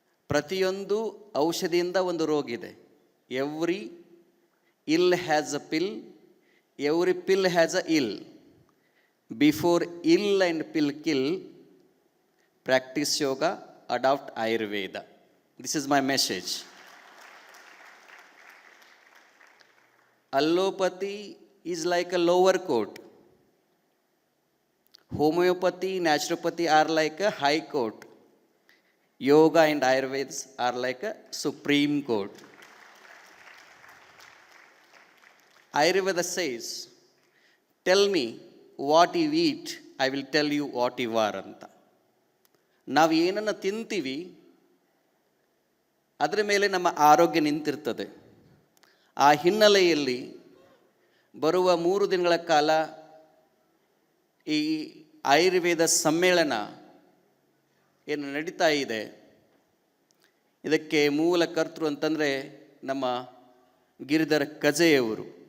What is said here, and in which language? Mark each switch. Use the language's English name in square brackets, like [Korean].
[Kannada] ಪ್ರತಿಯೊಂದು ಔಷಧಿಯಿಂದ ಒಂದು ರೋಗ ಇದೆ. [English] Every ill has a pill, every pill has a ill. Before ill and pill kill, practice yoga, adopt Ayurveda. This is my message. Allopathy is like a lower court. Homeopathy, naturopathy are like a high court. Yoga and Ayurveda are like a supreme court. Ayurveda says, tell me what you eat, I will tell you what you are ಅಂತ. [Kannada] ನಾವು ಏನನ್ನು ತಿಂತೀವಿ ಅದರ ಮೇಲೆ ನಮ್ಮ ಆರೋಗ್ಯ ನಿಂತಿರ್ತದೆ. ಆ ಹಿನ್ನೆಲೆಯಲ್ಲಿ ಬರುವ 3 ದಿನಗಳ ಕಾಲ ಈ ಆಯುರ್ವೇದ ಸಮ್ಮೇಳನ ಏನು ನಡೀತಾ ಇದೆ, ಇದಕ್ಕೆ ಮೂಲ ಕರ್ತೃ ಅಂತಂದರೆ ನಮ್ಮ ಗಿರಿಧರ್ ಕಜೆಯವರು.